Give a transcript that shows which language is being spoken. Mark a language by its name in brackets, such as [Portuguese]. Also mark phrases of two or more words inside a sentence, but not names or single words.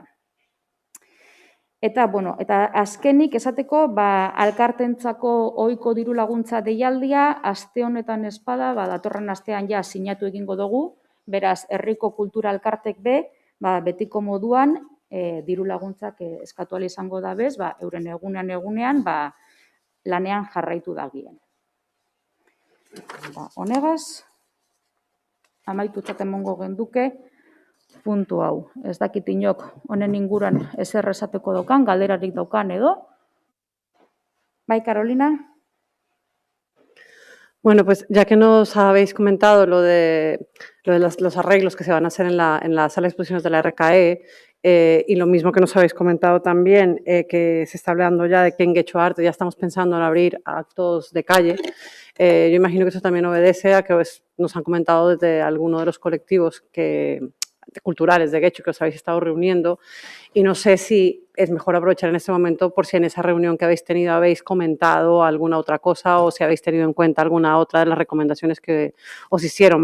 [Basque] Eta, bueno, eta azkenik esateko, alkartentzako ohiko diru laguntza deialdia, aste honetan espada, datorren astean ja sinatu egingo dugu, beraz, herriko kultura elkartek betiko moduan, diru laguntzak eskatu ahal izango da bez, euren egunean, lanean jarraitu dagien. Honegaz, amaitutzat emongo genduke, puntu hau. Ez dakit inok honen inguran ezer esateko daukan, galderarik daukan edo. Bai, Carolina? [Spanish] Bueno, pues ya que nos habéis comentado lo de los arreglos que se van a hacer en la sala de exposiciones de la RKE, y lo mismo que nos habéis comentado también, que se está hablando ya de que en Getxo Arte ya estamos pensando en abrir actos de calle, yo imagino que eso también obedece a que nos han comentado desde alguno de los colectivos culturales de Getxo que os habéis estado reuniendo, y no sé si es mejor aprovechar en este momento por si en esa reunión que habéis tenido habéis comentado alguna otra cosa o si habéis tenido en cuenta alguna otra de las recomendaciones que os hicieron.